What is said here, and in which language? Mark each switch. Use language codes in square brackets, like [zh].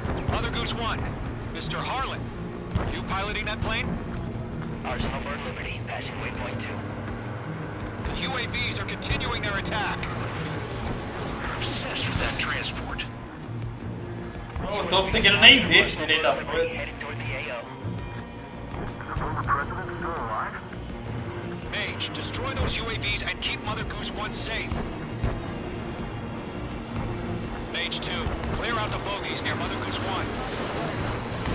[en] Mother Goose 1, Mr. Harlan, are you piloting that plane? Ours Humber Liberty, passing waypoint 2. The UAVs are continuing their attack. We're obsessed with that transport. [pt] Eu tô conseguindo nem ver direito as coisas. [en] Heading toward the AO. Mage, destroy those UAVs and keep Mother Goose 1 safe. Mage 2, clear out the bogies near Mother Goose 1.